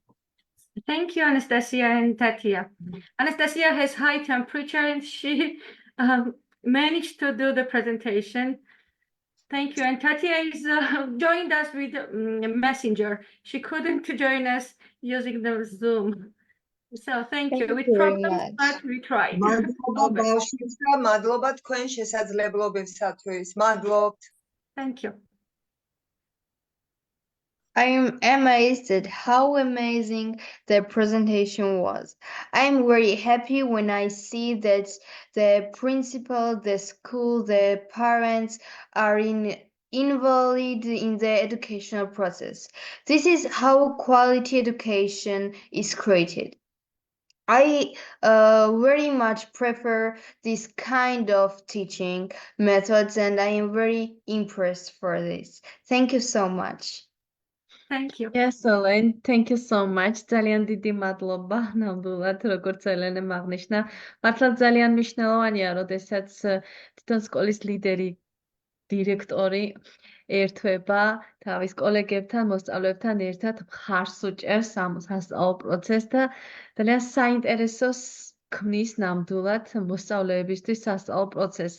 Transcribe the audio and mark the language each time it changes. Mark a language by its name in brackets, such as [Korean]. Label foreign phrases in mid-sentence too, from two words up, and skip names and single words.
[English] Thank you, Anastasia and Tatia. Anastasia has high temperature and she managed to do the presentation. Thank you. And Tatia is joined us with Messenger. She couldn't join us using the Zoom. So thank you. With problems, but we tried. [Georgian] მადლობა ბავშვებსა, მადლობა თქვენ შესაძლებლობებსათვის. მადლობთ. [English] Thank you. I am amazed at how amazing the presentation was. I am very happy when I see that the principal, the school, the parents are involved in the educational process. This is how quality education is created. I very much prefer this kind of teaching methods, and I am very impressed for this. Thank you so much. Thank you. Yes, Elaine, thank you so much. [Georgian] ძალიან დიდი მადლობა ნამდვილად, როგორც ელენემ აღნიშნა. მართლაც ძალიან მნიშვნელოვანია, როდესაც თვითონ სკოლის ლიდერი, დირექტორი ერთვება თავის კოლეგებთან, მოსწავლეებთან ერთად მხარს უჭერს ამ სასწავლო პროცესს და ძალიან საინტერესოს ქმნის ნამდვილად მოსწავლეებისთვის სასწავლო პროცესს.